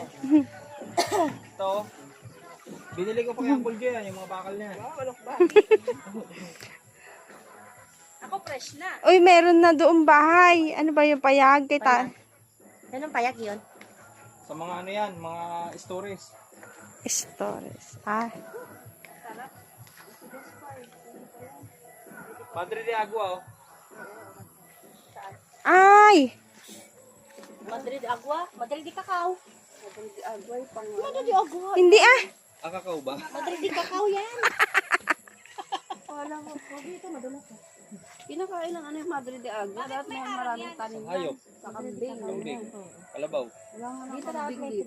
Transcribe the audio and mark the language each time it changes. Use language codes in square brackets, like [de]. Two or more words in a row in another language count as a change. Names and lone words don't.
[tl] Ito. Binili ko pa kay Uncle Joy, yung mga bakal niya. Ako fresh na. Uy, meron na doong bahay. Ano ba yung payag? Kita. Anong payag yun? Sa mga ano yan, mga stories. Stories. Ah. Padre de Agua, oh. Ay! Madrid agua, Madrid di cacao. Hindi ah. Ah, kakao ba? Madrid di cacao yan. Pinakain lang ano yung Madre de Agua. Dapat may maraming tanim yan. Hayop. Sa kambing. Kambing. Kalabaw. Wala nga ng kambing dito.